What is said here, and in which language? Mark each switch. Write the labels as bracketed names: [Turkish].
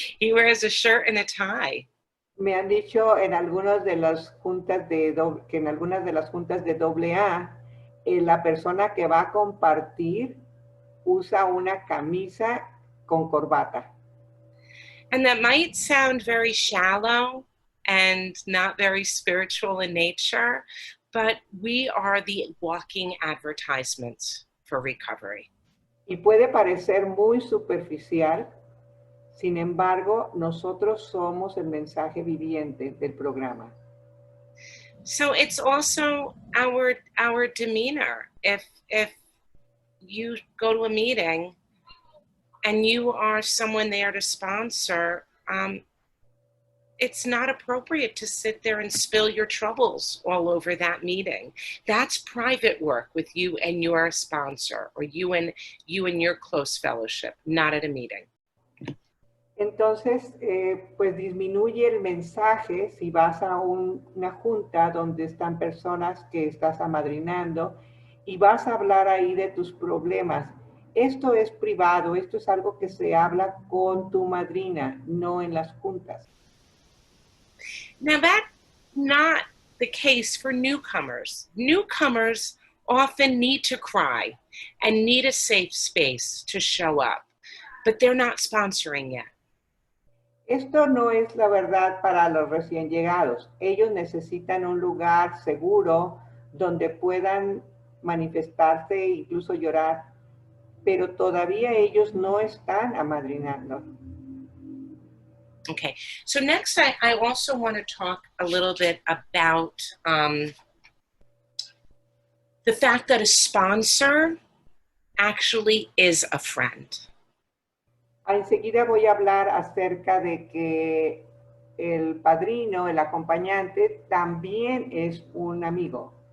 [English] He wears a shirt and a tie. [Spanish] Me han dicho en algunas de las juntas que en algunas de las juntas de AA, la persona que va a compartir usa una camisa con corbata. [English] And that might sound very shallow and not very spiritual in nature, but we are the walking advertisements for recovery. [Spanish] Y puede parecer muy superficial, sin embargo, nosotros somos el mensaje viviente del programa. [English] So it's also our demeanor. If you go to a meeting and you are someone there to sponsor, it's not appropriate to sit there and spill your troubles all over that meeting. That's private work with you and your sponsor, or you and your close fellowship, not at a meeting. [Spanish] Entonces, pues disminuye el mensaje si vas a una junta donde están personas que estás amadrinando y vas a hablar ahí de tus problemas. Esto es privado, esto es algo que se habla con tu madrina, no en las juntas. [English] Now that's not the case for newcomers. Newcomers often need to cry and need a safe space to show up, but they're not sponsoring yet. [Spanish] Esto no es la verdad para los recién llegados. Ellos necesitan un lugar seguro donde puedan manifestarse e incluso llorar, pero todavía ellos no están amadrinando. [English] Okay, so next I also want to talk a little bit about the fact that a sponsor actually is a friend. [Spanish] Enseguida voy a hablar acerca de que el padrino, el acompañante, también es un amigo.